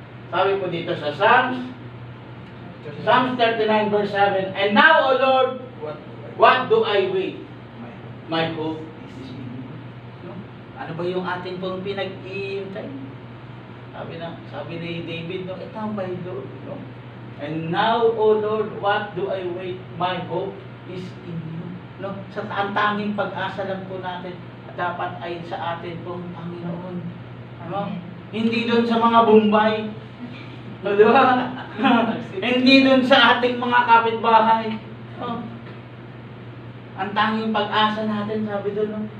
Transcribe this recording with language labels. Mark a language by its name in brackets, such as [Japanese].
[Filipino] Sabi po dito sa [English] Psalms 39 verse 7, And now, O Lord, what do I wait? My hope is in you. [Filipino] No? Ano ba yung ating pong pinag-iintay? Sabi ni David, no, ito ang my Lord. No? [English] And now, O Lord, what do I wait? My hope is in you. No? [Filipino] Sa ang tanging pag-asa lang po natin, dapat ay sa atin pong Panginoon. Ano? Hindi doon sa mga Bombay. O, di ba? Hindi doon sa ating mga kapitbahay. Oh. Ang tanging pag-asa natin, sabi doon, no?